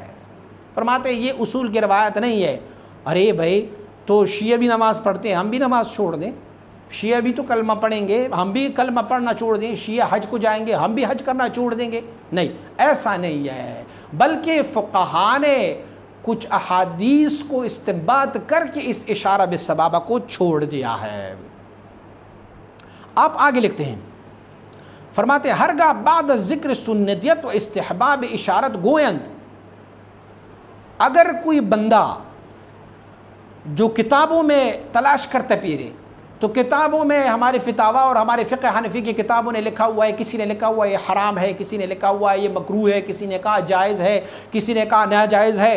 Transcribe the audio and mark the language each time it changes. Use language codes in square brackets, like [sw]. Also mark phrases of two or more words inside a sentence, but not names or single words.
[ur] فرماتے یہ اصول کی روایت نہیں ہے. ارے بھائی تو شیعہ بھی نماز پڑھتے ہیں، ہم بھی نماز چھوڑ دیں، شیعہ بھی تو کلمہ پڑھیں گے، ہم بھی کلمہ پڑھنا چھوڑ دیں، شیعہ حج کو جائیں گے، ہم بھی حج کرنا چھوڑ دیں گے؟ نہیں، ایسا نہیں ہے، بلکہ فقہاء نے کچھ احادیث کو استنباط کر کے اس اشارہ بالصوابہ کو چھوڑ دیا ہے. آپ آگے لکھتے ہیں، فرماتے [fa] ہرگاہ بعد ذکر سنتیت و استحباب اشارت گویند، [ur] اگر کوئی بندہ جو کتابوں میں تلاش کرتا پھرے، تو کتابوں میں ہمارے فتاویٰ اور ہمارے فقہ حنفی کی کتابوں نے لکھا ہوا ہے، کسی نے لکھا ہوا ہے یہ حرام ہے، کسی نے لکھا ہوا ہے یہ مکروہ ہے، کسی نے کہا جائز ہے، کسی نے کہا ناجائز ہے.